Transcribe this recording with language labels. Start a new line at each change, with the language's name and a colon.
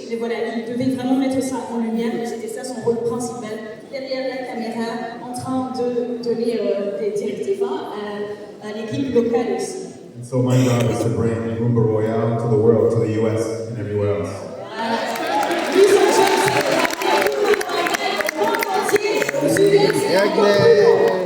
French: Mais voilà, il devait vraiment mettre ça en lumière, et c'était ça son rôle principal, derrière la caméra, en train de donner des directives à l'équipe locale aussi.
English: And so my job is to bring Rumba Royale to the world, to the US and everywhere else.
French: Lui, son job, c'est de ramener le monde entier aux US et en Congo.